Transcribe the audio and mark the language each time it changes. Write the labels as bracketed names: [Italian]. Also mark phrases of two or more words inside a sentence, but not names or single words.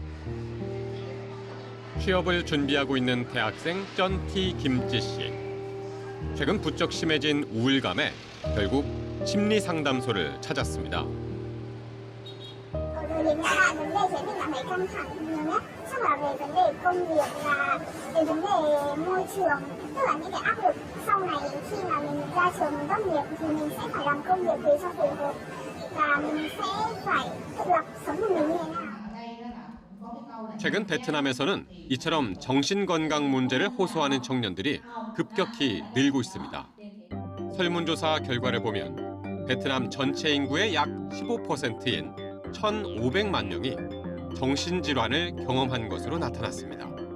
[Korean] 취업을 준비하고 있는 대학생 쩐티 김지 씨. 최근 부쩍 심해진 우울감에 결국 심리 상담소를 찾았습니다. [Vietnamese] Hiện nay là vấn đề khiến mình cảm thấy căng thẳng nhiều nhất, chắc là về vấn đề công việc và về vấn đề môi trường, tức là những cái áp lực sau này khi mà mình ra trường mình tốt nghiệp thì mình sẽ phải làm công việc gì cho phù hợp và mình sẽ phải tự lập sống của mình như thế nào. [Korean] 최근 베트남에서는 이처럼 정신건강 문제를 호소하는 청년들이 급격히 늘고 있습니다. 설문조사 결과를 보면 베트남 전체 인구의 약 15%인 1,500만 명이 정신질환을 경험한 것으로 나타났습니다.